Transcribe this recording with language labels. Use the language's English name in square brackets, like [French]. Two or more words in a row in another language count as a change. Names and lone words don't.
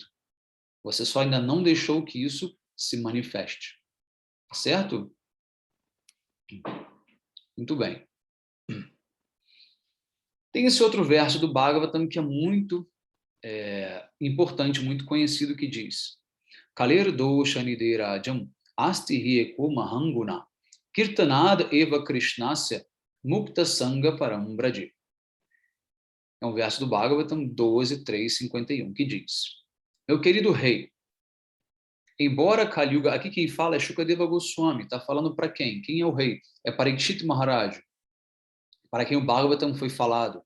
[Portuguese] Você só ainda não deixou que isso se manifeste. Certo? Muito bem. Tem esse outro verso do Bhagavatam que é muito importante, muito conhecido, que diz: [Sanskrit] Kalir dosha niderajam asti hi eko mahanguna kirtanad eva krishnasya mukta sanga param braji. [Portuguese] É um verso do Bhagavatam 12, 3, 51, que diz: Meu querido rei, embora Kali Yuga, aqui quem fala é Shukadeva Goswami, está falando para quem? Quem é o rei? É Parikshit Maharaj, para quem o Bhagavatam foi falado.